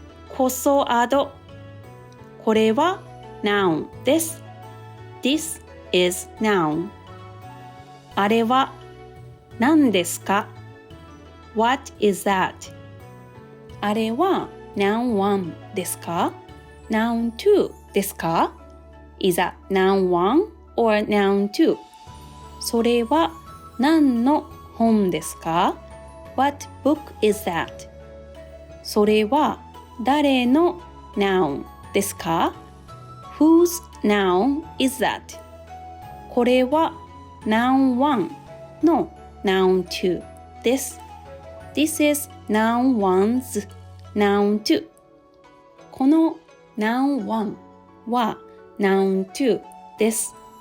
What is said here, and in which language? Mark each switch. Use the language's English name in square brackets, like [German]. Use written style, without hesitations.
[Japanese] こそあどこれは noun です。 [English] This is noun. [Japanese] あれは何ですか [English] What is that? [Japanese] あれは noun 1ですか Noun 2ですか [English] Is that noun 1 or noun 2? [Japanese] それは何の本ですか [English] What book is that? [Japanese] それは誰の noun ですか [English] Whose noun is that? [Japanese] これは noun 1の noun 2です。 [English] This is noun 1's noun 2. [Japanese] この noun 1は noun 2です。